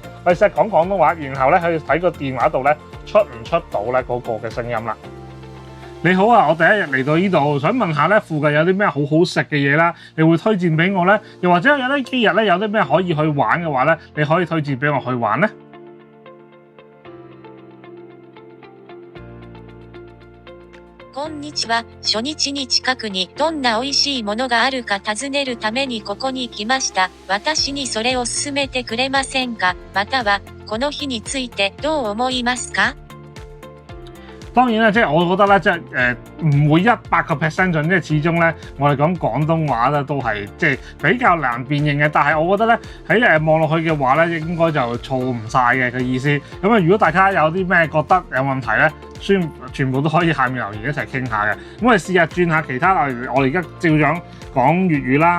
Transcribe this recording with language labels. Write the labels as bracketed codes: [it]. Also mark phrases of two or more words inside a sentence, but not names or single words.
[yue] 我哋試下講廣東話，然後咧去睇個電話度咧出唔出到咧嗰個嘅聲音啦。你好啊，我第一日嚟到呢度，想問下咧附近有啲咩好好食嘅嘢啦，你會推薦俾我咧？又或者有呢幾日咧有啲咩可以去玩嘅話咧，你可以推薦俾我去玩咧？ [ja] こんにちは。初日に近くにどんな美味しいものがあるか尋ねるためにここに来ました。私にそれを勧めてくれませんか？または、この日についてどう思いますか？ [yue] 當然啦，即係我覺得咧，即係唔會100%準，即係始終咧，我哋講廣東話咧都係即係比較難辨認嘅。但係我覺得咧喺望落去嘅話咧，應該就錯唔晒嘅佢意思。咁啊，如果大家有啲咩覺得有問題咧，全部都可以下面留言一齊傾下嘅。咁我哋試下轉下其他，例如我哋而家照樣講粵語啦。